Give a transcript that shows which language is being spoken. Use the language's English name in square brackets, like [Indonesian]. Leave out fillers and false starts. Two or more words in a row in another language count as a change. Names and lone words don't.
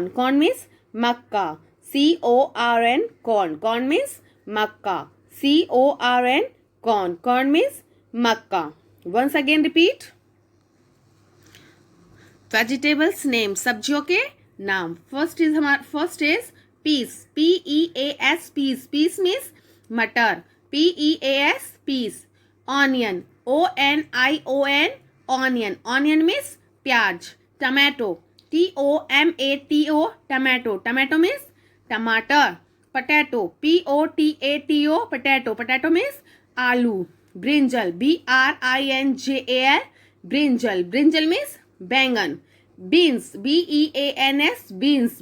[English] corn means मक्का. C-O-R-N, कॉर्न. corn means मक्का. C-O-R-N, कॉर्न. corn means मक्का. once again repeat. vegetables name, [Hindi] सब्जियों के नाम. [English] first is peas. P-E-A-S, पीस. peas means मटर. P-E-A-S, पीस. ऑनियन. O-N-I-O-N, ऑनियन. onion means प्याज. टमाटो. TOMATO, tomato. Tomato means tomato. Potato, POTATO, potato. Potato means aloo. Brinjal, BRINJAL, brinjal. Brinjal means बैंगन. Beans, BEANS, beans.